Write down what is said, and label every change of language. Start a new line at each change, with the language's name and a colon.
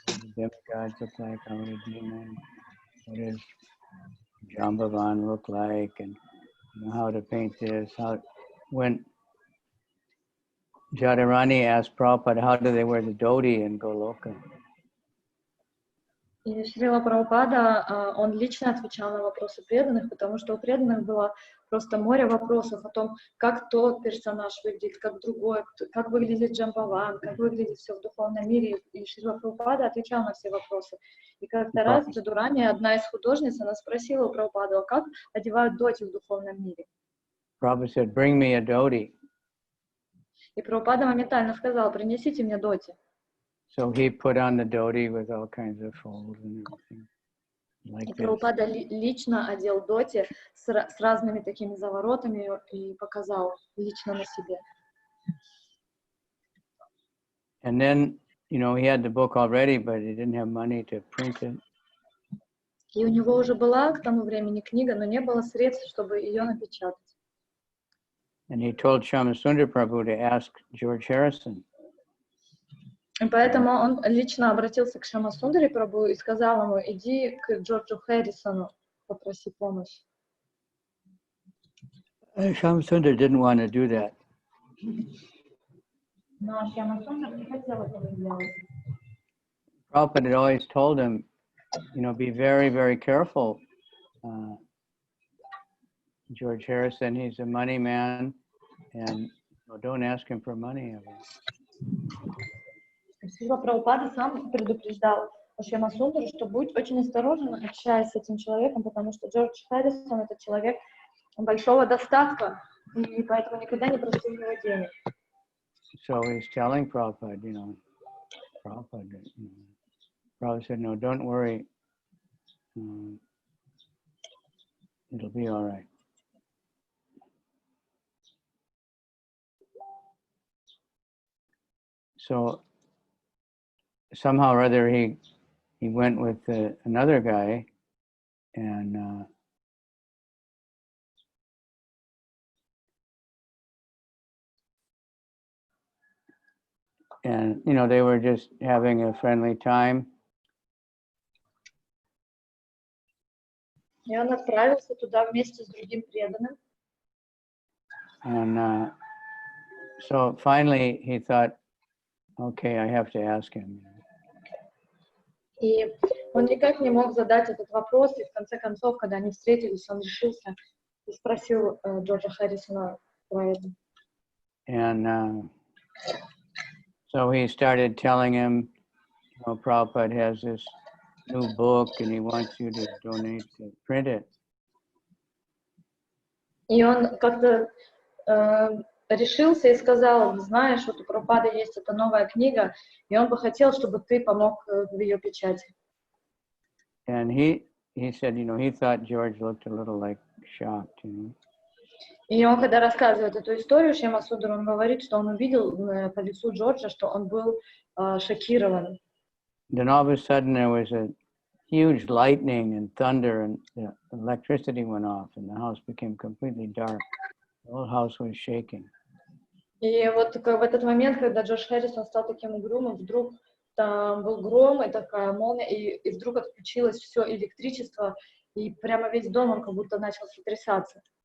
English: What do demigods look like? How many demons? What does Jambavan look like? And how to paint this? When Jadharani asked Prabhupada, how do they wear the dhoti in Goloka?
Russian: И Шрила Прабхупада, он лично отвечал на вопросы преданных, потому что у преданных было просто море вопросов о том, как тот персонаж выглядит, как другой, как выглядит Джамбаван, как выглядит все в духовном мире. И Шрила Прабхупада отвечал на все вопросы. И как-то раз Джадурани, одна из художниц, она спросила у Прабхупаду, а как одевают доти в духовном мире?
English: Prabhupada said, bring me a dhoti.
Russian: И Прабхупада моментально сказал, принесите мне доти.
English: So he put on the dhoti with all kinds of folds and everything. Like
Russian: и Прабхупада лично одел доти с разными такими заворотами и показал лично на себе.
English: And then, he had the book already, but he didn't have money to print it.
Russian: И у него уже была к тому времени книга, но не было средств, чтобы ее напечатать.
English: And he told Shyamasundar Prabhu to ask George Harrison.
Russian: И поэтому он лично обратился к Шьямасундари Прабху и сказал ему, иди к Джорджу Хэррисону, попроси помощи.
English: Shyamasundar didn't want to do that.
Russian: Но Шьямасундар не хотел этого делать.
English: Prabhupada had always told him, be very, very careful. George Harrison, he's a money man, and don't ask him for money.
Russian: Шрила Прабхупада сам предупреждал Шьямасундару, что будь очень осторожен, общаясь с этим человеком, потому что Джордж Хэррисон — это человек большого достатка, и поэтому никогда не проси у него денег.
English: So he's telling Prabhupada, Prabhupada said, no, don't worry, it'll be all right. So somehow or other he went with another guy, and they were just having a friendly time.
Russian: И он отправился туда вместе с другим преданным.
English: And so finally he thought, okay, I have to ask him.
Russian: И он никак не мог задать этот вопрос, и в конце концов, когда они встретились, он решился и спросил Джорджа Хэррисона про это.
English: And so he started telling him, Prabhupada has this new book and he wants you to donate to print it.
Russian: И он как-то решился и сказал, знаешь, вот у Прабхупады есть эта новая книга, и он бы хотел, чтобы ты помог в ее печати.
English: And he said, he thought George looked a little like shocked,
Russian: И он, когда рассказывает эту историю Шьямасундару, он говорит, что он увидел по лицу Джорджа, что он был шокирован.
English: Then all of a sudden there was a huge lightning and thunder, and the electricity went off, and the house became completely dark. The whole house was shaking.
Russian: И вот в этот момент, когда Джордж Хэррисон стал таким угрюмым, вдруг там был гром и такая молния, и вдруг отключилось все электричество, и прямо весь дом он как будто начал сотрясаться.